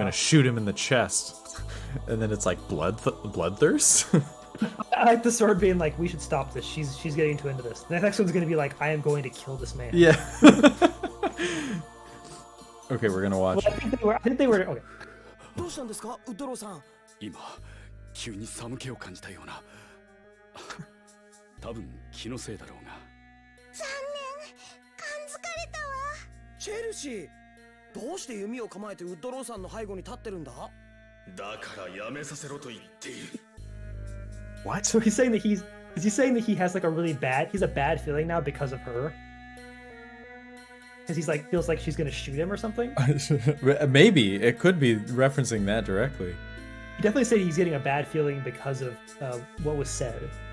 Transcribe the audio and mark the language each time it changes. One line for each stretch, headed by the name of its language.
English: gonna shoot him in the chest, and then it's like bloodthirst. I like the sword being like, we should stop this. She's getting too into this. The next one's gonna be like, I am going to kill this man. Yeah. Okay, we're gonna watch. Well, I think they were okay.
Japanese: どうしたんですかウッドローさん。今急に寒気を感じたような多分気のせいだろうが残念感づかれたわチェルシー、どうして弓を構えてウッドローさんの背後に立ってるんだ？だからやめさせろと言っている
English: What? So he's saying that is he saying that he has like he's a bad feeling now because of her? Because he's like feels like she's gonna shoot him or something? Maybe it could be referencing that directly. He definitely said he's getting a bad feeling because of what was said.